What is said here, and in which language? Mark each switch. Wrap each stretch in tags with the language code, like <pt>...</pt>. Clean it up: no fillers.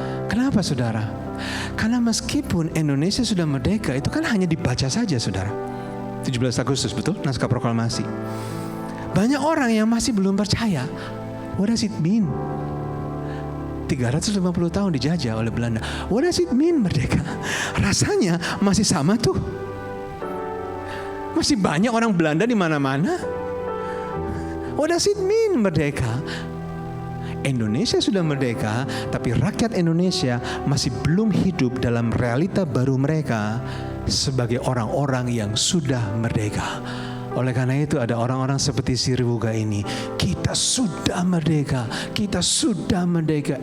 <id>Kenapa, saudara? Karena meskipun Indonesia sudah merdeka, itu kan hanya dibaca saja, saudara. 17 Agustus, betul? Naskah proklamasi. Banyak orang yang masih belum percaya.</id> <en>What does it mean?</en> <id>350 tahun dijajah oleh Belanda.</id> <en>What does it mean</en> <id>merdeka? Rasanya masih sama tuh. Masih banyak orang Belanda di mana-mana.</id> <en>What does it mean</en> <id>merdeka? Indonesia sudah merdeka, tapi rakyat Indonesia masih belum hidup dalam realita baru mereka sebagai orang-orang yang sudah merdeka. Oleh karena itu ada orang-orang seperti si Riwuga ini. Kita sudah merdeka, kita sudah merdeka.</id>